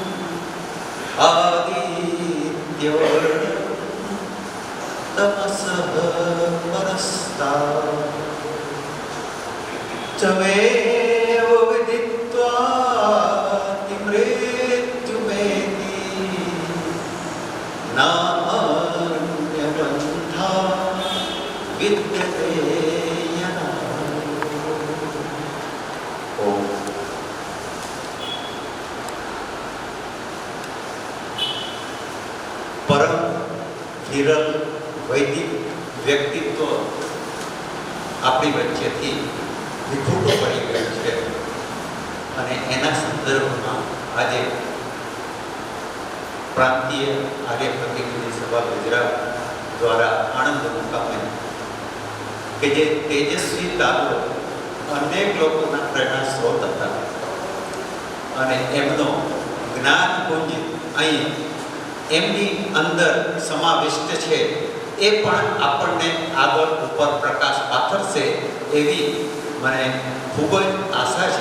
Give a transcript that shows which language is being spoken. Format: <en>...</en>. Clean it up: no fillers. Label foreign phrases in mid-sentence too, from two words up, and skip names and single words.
<sa>आदित्यवर्णं तमसः परस्तात् तमेव विदित्वा मृत्युमेति नान्यबन्धा विद्यते यदा।</sa> <gu>ઓમ। પરમ વિરલ વૈદિક વ્યક્તિત્વ આપણી વચ્ચેથી વિખૂટું પડી ગયું છે અને એના સંદર્ભમાં આજે પ્રાંતીય આર્ય પ્રતિનિધિ સભા ગુજરાત દ્વારા આણંદ મુકામે કે જે તેજસ્વી તારો અનેક લોકોના પ્રેરણા સ્ત્રોત હતા અને એમનો જ્ઞાનપુંજ અહીં એમની અંદર સમાવિષ્ટ છે એ પણ આપણને આગળ ઉપર પ્રકાશ પાથરશે એવી મને ખૂબ જ આશા છે।</gu>